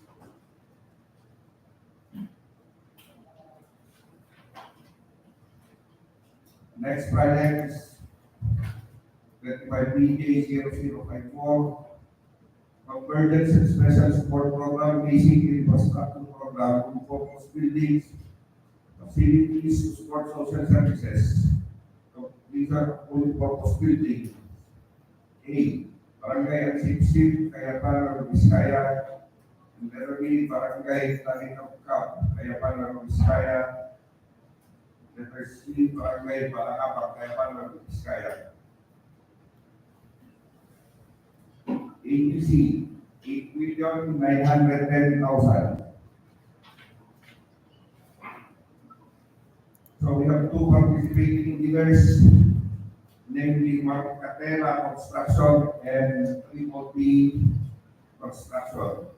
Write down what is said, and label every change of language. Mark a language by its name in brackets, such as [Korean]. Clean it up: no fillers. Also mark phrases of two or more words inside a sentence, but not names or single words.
[English] Next project is 25 BK 0054. Convergence and Special Support Program, Basic Infrastructure Program, focus buildings, facilities to support social services. So these are multi-purpose buildings. A. Barangay Sip, Kayapa, Nueva Vizcaya. And letter B. Barangay Talikap, Kayapa, Nueva Vizcaya. Letter C. Barangay Banao, Kayapa, Nueva Vizcaya. ATC, 8,910,000. So we have two participating bidders, namely Clara Construction and Triple B Construction.